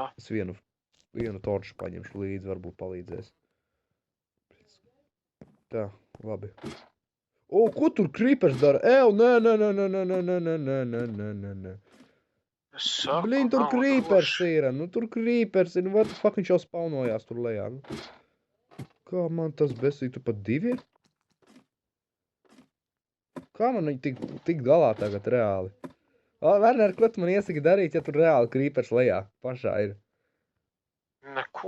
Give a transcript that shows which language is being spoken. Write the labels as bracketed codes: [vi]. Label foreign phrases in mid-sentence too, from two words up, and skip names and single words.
[lv] Es vienu torču paņemšu līdzi, varbūt palīdzēs. Tā, labi. Ko tur creepers dara? Nē. Es saku, Blin, tur nav creepers droši. ir. Nu, tur creepers ir. Nu, [en] what the fuck, [lv] viņš jau spawnojās tur lejā. Nu. Kā man tas besīgi, tu pat 2 ir? Kā man viņi tik galā tagad reāli? Werner, ko tu man iesaki darīt, ja tur reāli creepers lejā? Pašā ir. Neko.